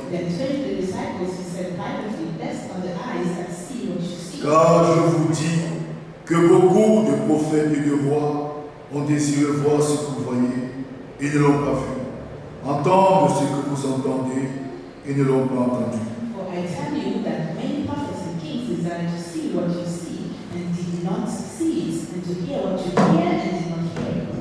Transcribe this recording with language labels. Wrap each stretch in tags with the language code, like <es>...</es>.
<en>Then turning to the disciples, he said privately, blessed are the eyes that see what you see.</en> <fr>Car je vous dis que beaucoup de prophètes et de rois ont désiré voir ce que vous voyez et ne l'ont pas vu, entendre ce que vous entendez et ne l'ont pas entendu.</fr> <en>For I tell you that many prophets and kings desired to see what you see and did not see it, and to hear what you hear and did not hear it.</en>